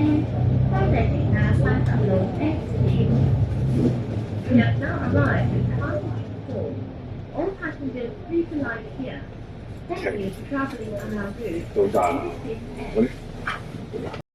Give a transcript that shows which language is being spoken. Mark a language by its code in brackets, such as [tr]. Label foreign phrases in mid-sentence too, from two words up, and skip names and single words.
[yue] 多謝乘客86X 線。 [en] We have now arrived at Hall. All passengers please alight here. Thank you for travelling on our route. [yue] 到站嗰啲。